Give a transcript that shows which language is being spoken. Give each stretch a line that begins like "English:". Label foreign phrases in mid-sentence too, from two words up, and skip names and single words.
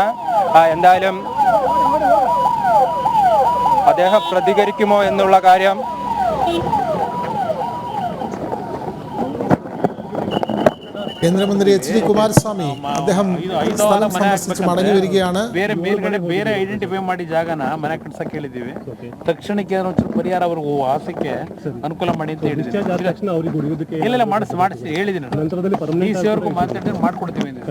Malayalam: എന്തായാലും അദ്ദേഹം പ്രതികരിക്കുമോ എന്നുള്ള കാര്യം കേന്ദ്രമന്ത്രി HD കുമാരസ്വാമി അദ്ദേഹം സ്ഥലം സന്ദർശിച്ച് മടങ്ങി വരികയാണ്.
Kannada: ಬೇರೆ ಐಡೆಂಟಿಫೈ ಮಾಡಿ ಜಾಗನ ಮನೆ ಕಟ್ಸಕ್ಕೆ ಹೇಳಿದ್ದೀವಿ. ತಕ್ಷಣಕ್ಕೆ ಒಂಚೂರು ಪರಿಹಾರ ಅವ್ರಿಗೆ ಆಸಕ್ಕೆ ಅನುಕೂಲ ಮಾಡಿ ಅಂತ ಹೇಳಿದ್ದೀವಿ. ಇಲ್ಲ ಮಾಡಿಸಿ ಹೇಳಿದ್ದೀನಿ. DC ಅವ್ರಿಗೂ ಮಾತಾಡಿ ಮಾಡ್ಕೊಡ್ತೀವಿ.